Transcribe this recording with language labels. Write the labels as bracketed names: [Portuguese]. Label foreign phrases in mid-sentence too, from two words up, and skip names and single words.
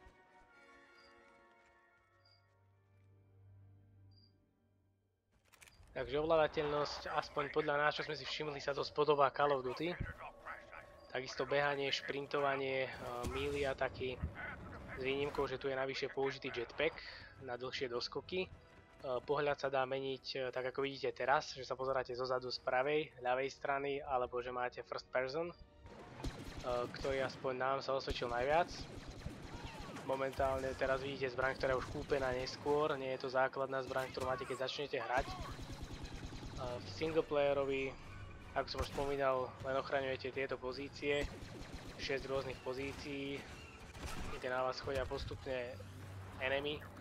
[Slovak] Takže ovládateľnosť, aspoň podľa nás, čo sme si všimli, sa dosť podobá Call of Duty. Takisto behanie, šprintovanie, míly a taký, s výnimkou, že tu je navyše použitý jetpack na dlhšie doskoky. Pohľad sa dá meniť tak ako vidíte teraz, že sa pozeráte zozadu z pravej, ľavej strany, alebo že máte [English] first person, [Slovak] ktorý aspoň nám sa osvedčil najviac. Momentálne teraz vidíte zbraň, ktorá je už kúpená neskôr, nie je to základná zbraň, ktorú máte keď začnete hrať. V singleplayerovi, ako som už spomínal, len ochraňujete tieto pozície, 6 rôznych pozícií, kde na vás chodia postupne enemy.